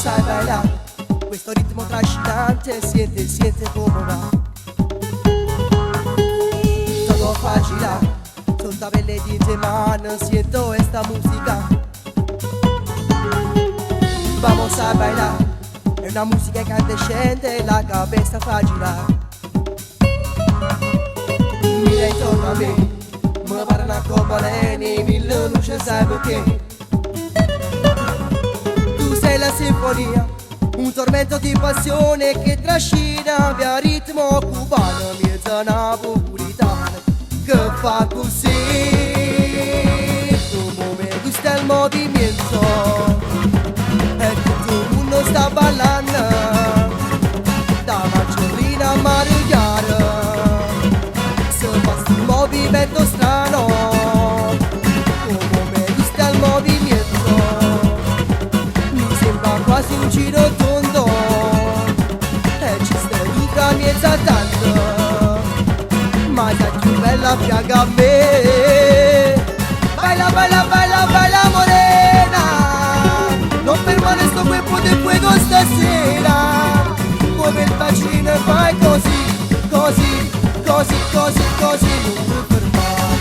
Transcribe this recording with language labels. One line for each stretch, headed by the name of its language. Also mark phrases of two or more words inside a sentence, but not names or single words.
Spanish: bailar,
Italian: questo ritmo trascinante, siente come va. Todo fa girar, son tabelle di mano,
Spanish: siento esta música. Vamos a bailar,
Italian: è una musica incandescente,
Spanish: la cabeza
Italian: fa girar. Mira intorno a me, mi parlano come leni, mille luci sai perché. Tu sei la sinfonia, un tormento di passione che trascina via ritmo cubano, mezza napolitana che fa così.
Spanish: Como me gusta el movimiento,
Italian: e tutto il mondo sta ballando, da Marcellina a Marigliara, se fa un movimento strano.
Spanish: Como me gusta el movimiento,
Italian: mi sembra quasi un giro tondo, e ci stai tutta mezza tanto, ma sei più bella fianco a me.
Spanish: Baila, baila, baila, baila morena,
Italian: non fermare sto
Spanish: cuerpo de fuego
Italian: stasera. Come il bacino e fai così, così, così, così, così, non ti fermare.